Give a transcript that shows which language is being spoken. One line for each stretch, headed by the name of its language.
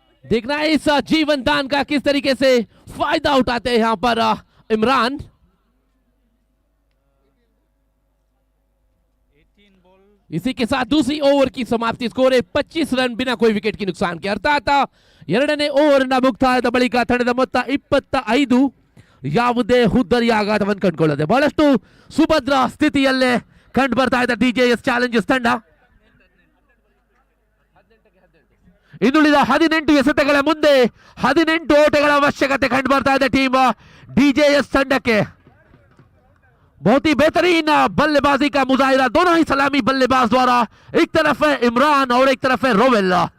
Hindi: देखना है इस जीवन दान का किस तरीके से फायदा उठाते हैं यहां पर इमरान। इसी के साथ दूसरी ओवर की समाप्ति। स्कोर है 25 रन बिना कोई विकेट की नुकसान के।
Kannada: अर्थात 2ನೇ ಓವರ್ನ ಮುಕ್ತಾಯದ ಬಳಿಕ ತಂಡದ ಮೊತ್ತ 25 ಯಾವುದೇ ಹುದ್ದರಿಯ ಆಘಾತವನ್ನು ಕಂಡುಕೊಳ್ಳದೆ ಬಹಳಷ್ಟು ಸುಭದ್ರ ಸ್ಥಿತಿಯಲ್ಲೇ ಕಂಡು ಬರ್ತಾ ಇದೆ ಡಿಜೆಎಸ್ ಚಾಲೆಂಜರ್ಸ್ ತಂಡ। ಇನ್ನುಳಿದ 18 ಎಸೆತಗಳ ಮುಂದೆ 18 ಓಟಗಳ ಅವಶ್ಯಕತೆ ಕಂಡು ಬರ್ತಾ ಇದೆ ಟೀಮ್ ಡಿಜೆಎಸ್ ತಂಡಕ್ಕೆ।
Hindi: बहुत ही बेहतरीन बल्लेबाजी का मुजाहिरा दोनों ही सलामी बल्लेबाज द्वारा। एक तरफ है इमरान और एक तरफ है रोवेल।